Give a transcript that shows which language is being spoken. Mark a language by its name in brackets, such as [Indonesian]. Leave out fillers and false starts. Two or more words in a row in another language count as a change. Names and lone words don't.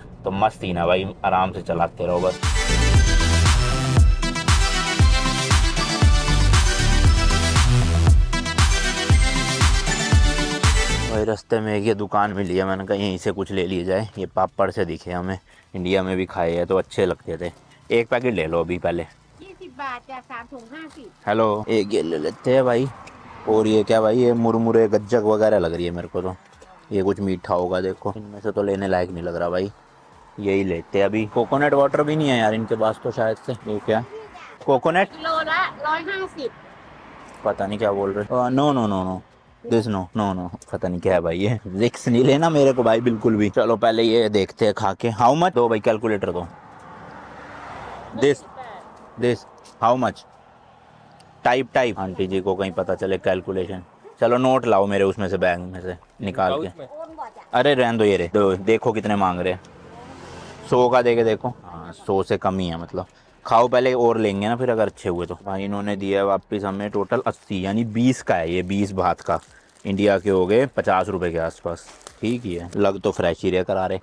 [Hindi] तो मस्त ही ना भाई, आराम से चलाते रहो बस। भाई रास्ते में एक ये दुकान मिली है, मैंने कहा यहीं से कुछ ले लिया जाए। ये पापड़ से दिखे हमें, इंडिया में भी खाए हैं तो अच्छे लगते थे। एक पैकेट ले लो अभी पहले। [Thai] 20 บาทจ้ะ3 ถุง 50 [Hindi] हेलो, एक ये ले लेते हैं भाई। और ये क्या भाई, ये मुरमुरे गज्जक वगैरह लग रही है मेरे को तो। ये कुछ मीठा होगा देखो, इनमें से तो लेने लायक नहीं लग रहा भाई, यही लेते हैं अभी। [English] coconut water [Hindi] भी नहीं है यार इनके पास तो शायद से। ये क्या कोकोनट, [Thai] กิโลละ150 [Hindi] पता नहीं क्या बोल रहे। [English] no no no no this no no no, [Hindi] पता नहीं क्या है भाई, ये रिक्स नहीं लेना मेरे को भाई बिल्कुल भी। चलो पहले ये देखते हैं खा के। [English] how much [Hindi] दो भाई, कैलकुलेटर दो। [English] this this how much, [Hindi] टाइप आंटी जी को कहीं पता चले कैलकुलेशन। चलो नोट लाओ मेरे उसमें से, बैग में से निकाल के। [Thai] โอนบ่จ้ะ [Hindi] अरे रहने दो ये रे, देखो कितने मांग रहे हैं। 100 का दे के देखो, हाँ 100 से कम ही है मतलब। खाओ पहले और लेंगे ना फिर अगर अच्छे हुए तो। भाई इन्होंने दिया है वापस हमें टोटल 80, यानी 20 का है ये, 20 बात का। इंडिया के हो गए 50 रुपए के आसपास। ठीक ही है, लग तो फ्रेश ही रहे करा रहे।